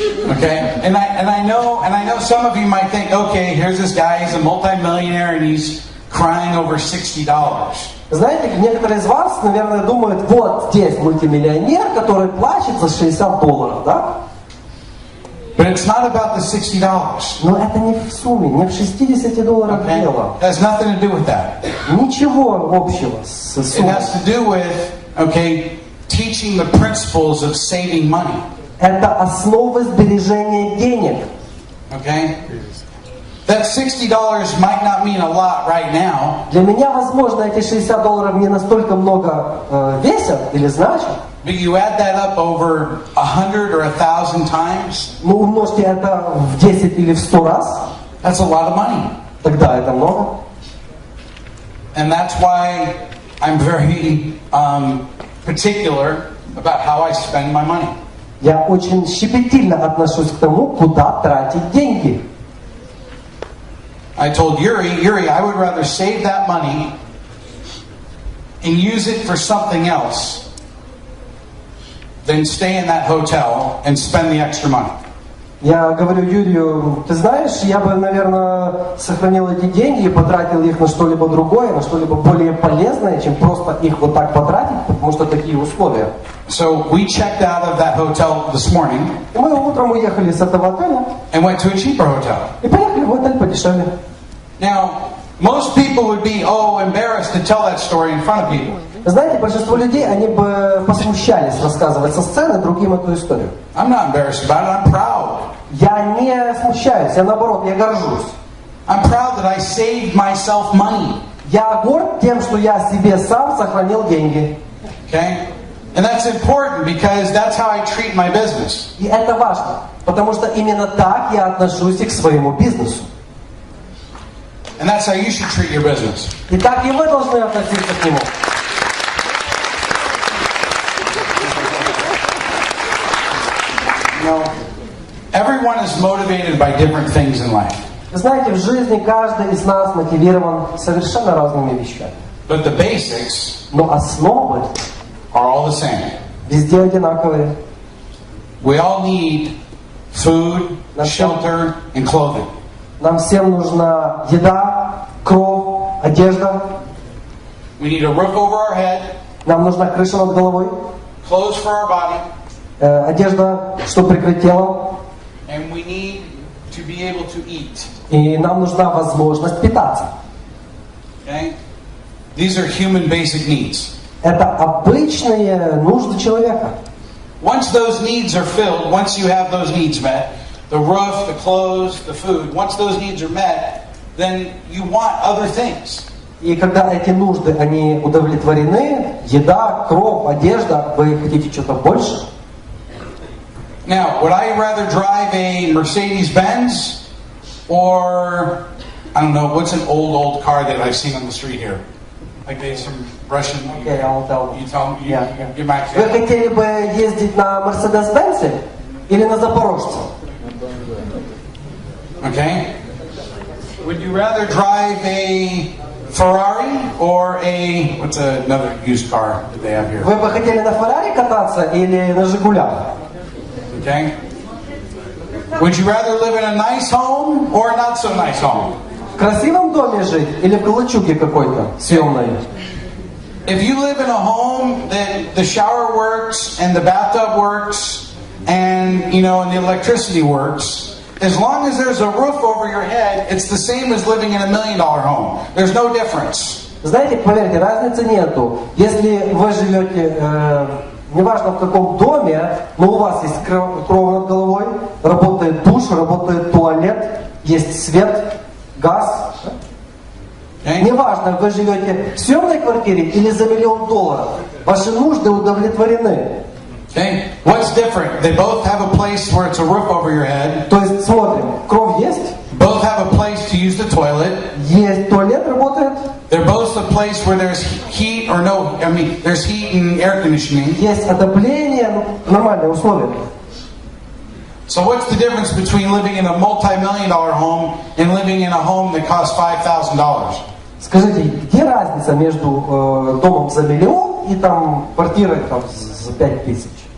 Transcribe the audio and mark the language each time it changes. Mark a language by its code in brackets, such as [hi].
[en] Okay, and I know some of you might think, okay, here's this guy, he's a multi-millionaire and he's crying over $60. [ru] Знаете, некоторые из вас, наверное, думают, вот здесь мультимиллионер, который плачет за $60, да? [en] But it's not about the $60. [ru] Но это не в сумме, не в $60 [en] Okay? [ru] дело. [en] It has nothing to do with that. [ru] Ничего общего с [en] It [ru] суммой. [en] has to do with, teaching the principles of saving money. [ru] Это основа сбережения денег. [en] Okay? That $60 might not mean a lot right now. [ru] Для меня, возможно, эти $60 не настолько много весят или значат. [en] But you add that up over 100 or 1,000 times, [ru] Но умножьте это в 10 или в 100 раз, [en] that's a lot of money. [ru] тогда это много. [en] And that's why I'm very particular about how I spend my money. [ru] Я очень щепетильно отношусь к тому, куда тратить деньги. [en] I told Yuri, I would rather save that money and use it for something else than stay in that hotel and spend the extra money. [ru] Я говорю Юрию, ты знаешь, я бы, наверное, сохранил эти деньги и потратил их на что-либо другое, на что-либо более полезное, чем просто их вот так потратить, потому что такие условия. [en] So we checked out of that hotel this morning [ru] И мы утром уехали с этого отеля [en] and went to a cheaper hotel. [ru] и поехали в отель подешевле. [en] Now, most people would be embarrassed to tell that story in front of people. [ru] Знаете, большинство людей, они бы посмущались рассказывать со сцены другим эту историю. [en] I'm not embarrassed about it. I'm proud. [ru] Я не смущаюсь, я наоборот, я горжусь. [en] I'm proud that I saved myself money. [ru] Я горд тем, что я себе сам сохранил деньги. [en] Okay? And that's important because that's how I treat my business. [ru] И это важно, потому что именно так я отношусь и к своему бизнесу. [en] And that's how you should treat your business. [ru] И так и вы должны относиться к нему. [en] Everyone is motivated by different things in life. [ru] Вы знаете, в жизни каждый из нас мотивирован совершенно разными вещами. [en] But the basics [ru] Но основы [en] are all the same. [ru] везде одинаковые. [en] We all need food, shelter, and clothing. [ru] Нам всем нужна еда, кров, одежда. [en] We need a roof over our head, [ru] Нам нужна крыша над головой, [en] clothes for our body, [ru] одежда, чтобы прикрыть тело. [en] and we need to be able to eat. [ru] И нам нужна возможность питаться. [en] Okay? These are human basic needs. [ru] Это обычные нужды человека. [en] Once those needs are filled, once you have those needs met, the roof, the clothes, the food, once those needs are met, then you want other things. [ru] И когда эти нужды, они удовлетворены, еда, кров, одежда, вы хотите что-то больше? [en] Now, would I rather drive a Mercedes-Benz or, I don't know, what's an old car that I've seen on the street here? Like there's some Russian... Okay, I'll tell you. You tell me, Yeah. give my [ru] Вы хотели бы ездить на Мерседес-Бенце или на Запорожце? [en] Okay? Would you rather drive a Ferrari or a... What's another used car that they have here? [ru] Вы бы хотели на Феррари кататься или на Жигулях? [en] Okay? Would you rather live in a nice home or a not so nice home? [ru] В красивом доме жить или в галачуге какой-то съемной? [en] If you live in a home that the shower works and the bathtub works and and the electricity works, as long as there's a roof over your head, it's the same as living in $1 million home. There's no difference. [ru] Знаете, поверьте, разницы нету. Если вы живете, неважно в каком доме, но у вас есть кров над головой, работает душ, работает туалет, есть свет, газ. [en] Okay? [ru] Неважно, вы живете в съемной квартире или за $1 миллион, ваши нужды удовлетворены. [en] Okay? What's different? They both have a place where it's a roof over your head. [ru] То есть, смотрим, кров есть, [en] Both have a use the toilet. [ru] Есть туалет, работает. [en] They're both a place where there's heat or no, I mean, there's heat and air conditioning. [ru] Есть отопление, нормальные условия. [en] So what's the difference between living in a multi-million-dollar home and living in a home that costs $5,000? [ru] Скажите, где разница между домом за миллион и там квартирой там, за 5000?